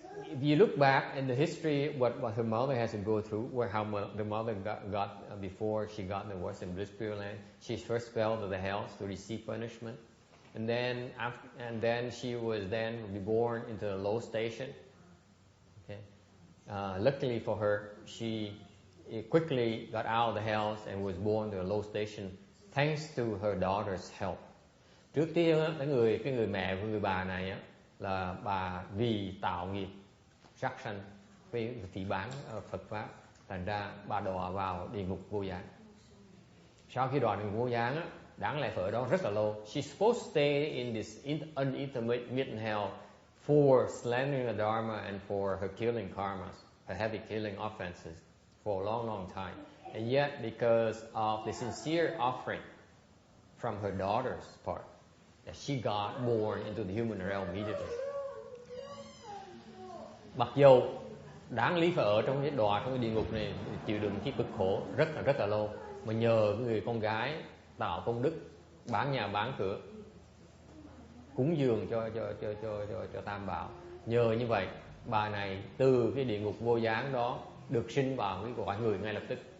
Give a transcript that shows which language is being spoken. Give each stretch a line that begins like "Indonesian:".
English: If you look back in the history, what her mother has to go through, the mother got before she got in the Western Bliss Pure Land, she first fell to the hells to receive punishment. And then she was then reborn into a low station. Okay. Luckily for her, she quickly got out of the hells and was born to a low station, thanks to her daughter's help.
Vietnamese: Trước tiên cái người mẹ của người bà này á, là bà vì tạo nghiệp sát sanh vì phỉ báng Phật pháp, thành ra bà đọa vào địa ngục vô gián. Sau khi đọa địa ngục vô gián á, đáng lẽ phải ở đó rất là lâu.
English: She's supposed to stay in this unintermittent hell for slandering the Dharma and for her killing karmas, her heavy killing offenses for a long time. And yet, because of the sincere offering from her daughter's part, that she got born into the human realm immediately.
Vietnamese: Mặc dù đáng lý phải ở trong cái đọa trong cái địa ngục này, chịu đựng cái cực khổ rất là lâu, mà nhờ người con gái tạo công đức, bán nhà bán cửa, cúng dường cho Tam Bảo, nhờ như vậy bà này từ cái địa ngục vô gián đó được sinh vào cái cõi người ngay lập tức.